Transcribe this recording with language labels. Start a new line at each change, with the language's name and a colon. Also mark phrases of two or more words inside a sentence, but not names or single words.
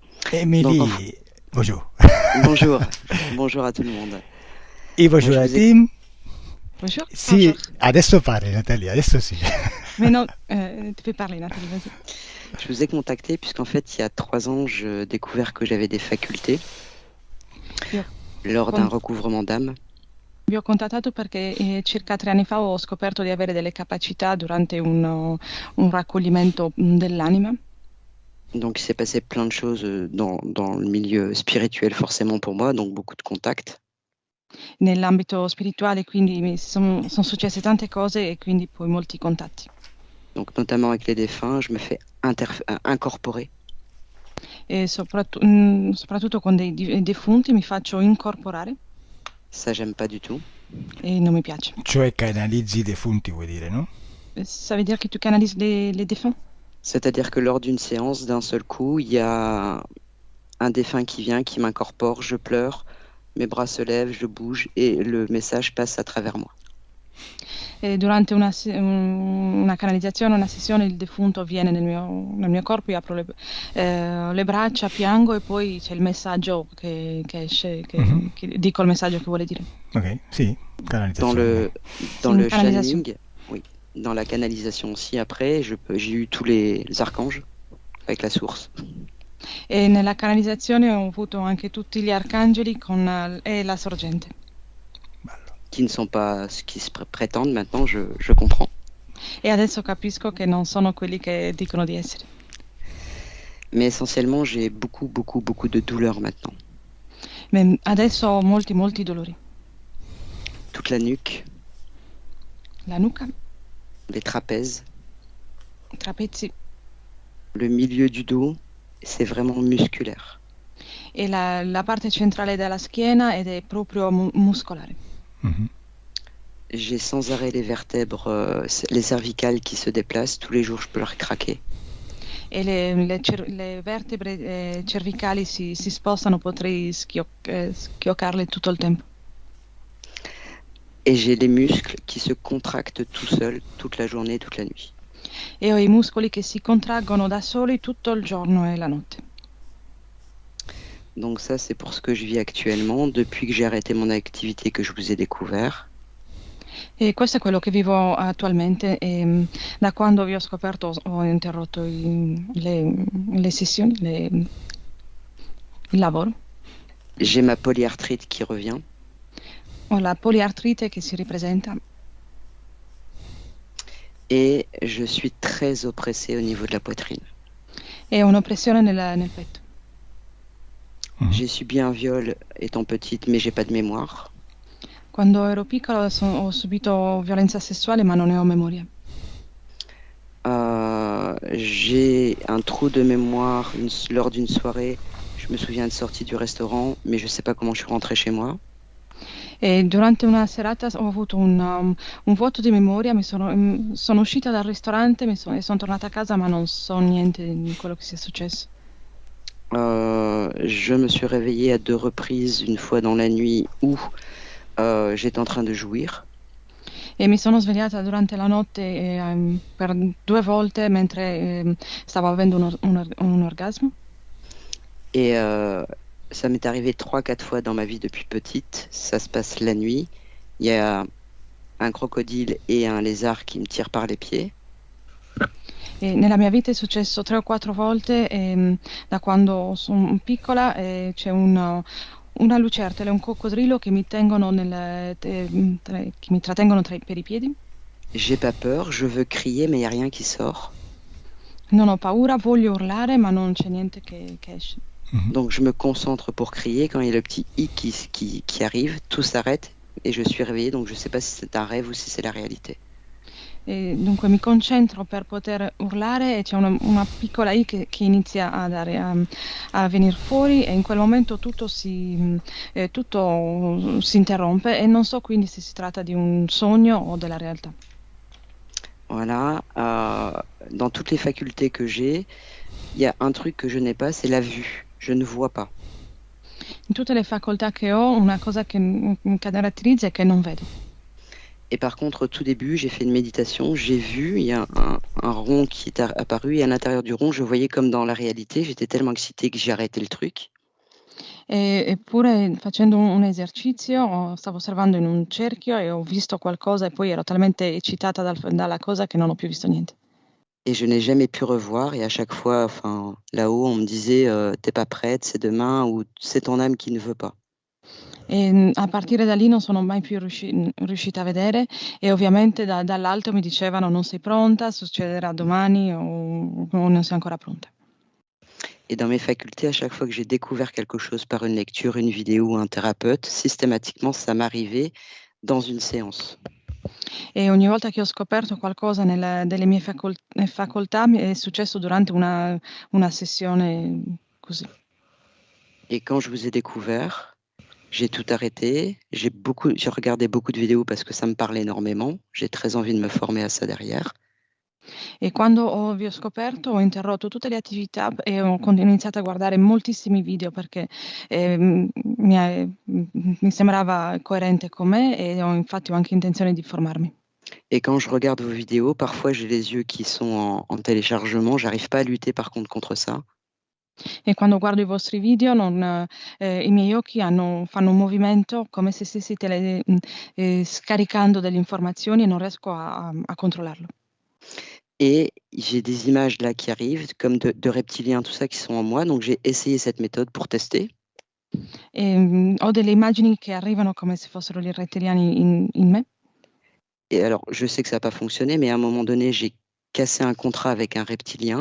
French: Donc, Émilie, bonjour. bonjour, bonjour à tout le monde.
Italian: E
French: Moi, bonjour je alla vous ai, team. Bonjour.
Italian: Sì,
French: Bonjour.
Italian: adesso parli Natalia, adesso sì.
French: Mais non, tu peux parler, Nathalie, vas-y. je vous ai contacté puisqu'en fait, il y a 3 ans, j'ai découvert que j'avais des facultés
Italian: Vi ho,
French: lors d'un
Italian: con-
French: recouvrement d'âme.
Italian: vi ho contattato perché circa 3 anni fa ho scoperto di avere delle capacità durante un raccoglimento dell'anima.
French: Donc, il s'est passé plein de choses dans le milieu spirituel, forcément pour moi, donc beaucoup de contacts.
Italian: Nell'ambito spirituale, quindi mi sono successe tante cose e quindi poi molti contatti.
French: Donc, notamment avec les défunts, je me fais incorporer.
Italian: E soprattutto con dei defunti mi faccio incorporare
French: Ça, j'aime pas du tout.
Italian: e non mi piace. Cioè canalizzi i defunti, vuoi dire, no?
French: Ça veut dire que tu canalises les défunts? C'est-à-dire que lors d'une séance, d'un seul coup, il y a un défunt qui vient, qui m'incorpore, je pleure, mes bras se lèvent, je bouge et le message passe à travers moi.
Italian: E durante una canalizzazione, una sessione, il defunto viene nel mio corpo, io apro le braccia, piango e poi c'è il messaggio che esce, Mhm. che dico il messaggio che vuole dire. Ok, sì,
French: Dans
Italian: canalizzazione.
French: le,
Italian: Sì,
French: dans
Italian: in
French: le
Italian: canalizzazione.
French: channeling, oui, dans la canalisation aussi, après, j'ai eu tous les archanges avec la source.
Italian: E nella canalizzazione ho avuto anche tutti gli arcangeli e la sorgente. Bello.
French: Qui ne sont pas ce qui se prétendent maintenant, je comprends.
Italian: E adesso capisco che non sono quelli che dicono di essere.
French: Mais essentiellement, j'ai beaucoup, beaucoup, beaucoup de douleurs maintenant.
Italian: Ma adesso ho molti dolori.
French: Toute la nuque,
Italian: La nuca,
French: les trapèzes,
Italian: i trapezi
French: le milieu du dos, c'est vraiment musculaire.
Italian: e la parte centrale della schiena ed è proprio muscolare. Mhm.
French: J'ai sans arrêt les vertèbres, les cervicales qui se déplacent. Tous les jours, je peux leur craquer.
Italian: E le vertebre cervicali si spostano, potrei schioccarle tutto il tempo.
French: Et j'ai les muscles qui se contractent tout seuls toute la journée, toute la nuit.
Italian: E ho i muscoli che si contraggono da soli tutto il giorno e la notte.
French: Donc ça, c'est pour ce que je vis actuellement, depuis que j'ai arrêté mon activité, que je vous ai découvert.
Italian: E questo è quello che vivo attualmente e da quando vi ho scoperto ho interrotto le sessioni, il lavoro.
French: J'ai ma polyarthrite qui revient.
Italian: Ho la poliartrite che si ripresenta
French: Et je suis très oppressée au niveau de la poitrine.
Italian: e ho un'oppressione nel petto. Mhm.
French: J'ai subi un viol étant petite, mais j'ai pas de mémoire.
Italian: Quando ero piccola ho subito violenza sessuale ma non ne ho memoria.
French: J'ai un trou de mémoire lors d'une soirée. Je me souviens de sortie du restaurant, mais je sais pas comment je suis rentrée chez moi.
Italian: E durante una serata ho avuto un vuoto di memoria, sono uscita dal ristorante e sono tornata a casa ma non so niente di quello che sia successo.
French: Je me suis réveillée à 2 reprises, une fois dans la nuit où j'étais en train de jouir.
Italian: E mi sono svegliata durante la notte per 2 volte mentre stavo avendo un orgasmo.
French: Et ça m'est arrivé 3-4 fois dans ma vie depuis petite. Ça se passe la nuit. Il y a un crocodile et un lézard qui me tirent par les pieds.
Italian: E nella mia vita è successo 3 o 4 volte da quando sono piccola c'è una lucertola e un coccodrillo che mi tengono che mi trattengono per i piedi.
French: J'ai pas peur, je veux crier, mais il n'y a rien qui sort.
Italian: Non ho paura, voglio urlare, ma non c'è niente che esce. Mhm.
French: Donc je me concentre pour crier. Quand il y a le petit i qui arrive, tout s'arrête et je suis réveillée. Donc je sais pas si c'est un rêve ou si c'est la réalité.
Italian: E dunque mi concentro per poter urlare e c'è una piccola I che inizia a venire fuori e in quel momento tutto si interrompe e non so quindi se si tratta di un sogno o della realtà.
French: Voilà. Dans toutes les facultés que j'ai, il y a un truc que je n'ai pas, c'est la vue. Je ne vois pas.
Italian: In tutte le facoltà che ho, una cosa che mi caratterizza è che non vedo.
French: Et par contre, au tout début, j'ai fait une méditation, j'ai vu, il y a un rond qui est apparu, et à l'intérieur du rond, je voyais comme dans la réalité, j'étais tellement excitée que j'ai arrêté le truc.
Italian: Eppure facendo un esercizio stavo osservando in un cerchio e ho visto qualcosa e poi ero talmente eccitata dalla cosa che non ho più visto niente.
French: Et je n'ai jamais pu revoir, et à chaque fois, enfin, là-haut, on me disait t'es pas prête, c'est demain, ou c'est ton âme qui ne veut pas.
Italian: A partire da lì non sono mai più riuscita a vedere e ovviamente dall'alto mi dicevano non sei pronta, succederà domani o non sei ancora pronta.
French: Et dans mes facultés, à chaque fois que j'ai découvert quelque chose par une lecture, une vidéo ou un thérapeute, systématiquement, ça m'arrivait dans une séance.
Italian: E ogni volta che ho scoperto qualcosa delle mie facoltà mi è successo durante una sessione così.
French: Et quand je vous ai découvert, j'ai tout arrêté. J'ai regardé beaucoup de vidéos parce que ça me parlait énormément. J'ai très envie de me former à ça derrière.
Italian: E quando vi ho scoperto ho interrotto tutte le attività e ho iniziato a guardare moltissimi video perché mi sembrava coerente con me e infatti ho anche intenzione di formarmi.
French: Et quand je regarde vos vidéos, parfois j'ai les yeux qui sont en téléchargement. J'arrive pas à lutter par contre ça.
Italian: E quando guardo i vostri video i miei occhi fanno un movimento come se stessi scaricando delle informazioni e non riesco a controllarlo.
French: Et j'ai des images là qui arrivent, comme de reptiliens, tout ça, qui sont en moi. Donc j'ai essayé cette méthode pour tester.
Italian: Ho delle immagini che arrivano come se fossero gli rettiliani in me.
French: Et alors, je sais que ça n'a pas fonctionné, mais à un moment donné, j'ai cassé un contrat avec un reptilien.